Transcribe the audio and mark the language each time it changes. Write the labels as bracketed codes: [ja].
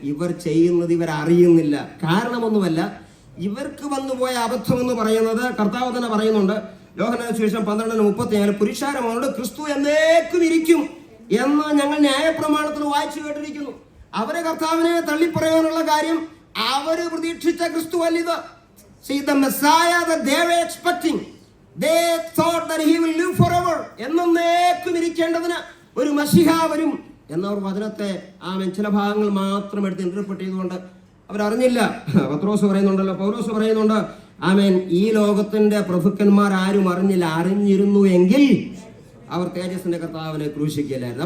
[ml] ഇവർ ചെയ്യുന്നത് ഇവരറിയുന്നില്ല. കാരണമൊന്നുമല്ല, ഇവർക്ക് വന്നുപോയ അബദ്ധം എന്ന് പറയുന്നത് കർത്താവ് തന്നെ പറയുന്നുണ്ട്. യോഹന്നാന്റെ സുവിശേഷം 12:34 പുരുഷാരമോട് ക്രിസ്തു എന്നേക്കും ഇരിക്കും എന്ന് ഞങ്ങൾ ന്യായപ്രമാണത്തിൽ വായിച്ചു കേട്ടിരിക്കുന്നു. അവരെ കർത്താവിനെ തള്ളിപ്പറയാനുള്ള കാര്യം അവര് പ്രതീക്ഷിച്ച ക്രിസ്തു അല്ലിത്. [en] See, the Messiah that they were expecting, they thought that he will live forever. [ml] എന്നേക്കും ഇരിക്കേണ്ടതിന് ഒരു മശിഹ വരും എന്നവർ വചനത്തെ ആമേൻ ചില ഭാഗങ്ങൾ മാത്രം എടുത്ത് ഇന്റർപ്രറ്റ് ചെയ്തുകൊണ്ട് അവരറിഞ്ഞില്ല. പത്രോസ് പറയുന്നുണ്ടല്ലോ, പൗലോസ് പറയുന്നുണ്ട്, ആമേൻ, ഈ ലോകത്തിന്റെ പ്രഭുക്കന്മാർ ആരും അറിഞ്ഞില്ല. അറിഞ്ഞിരുന്നു എങ്കിൽ അവർ തേജസ്സിന്റെ കർത്താവിനെ ക്രൂശിക്കില്ലായിരുന്നു.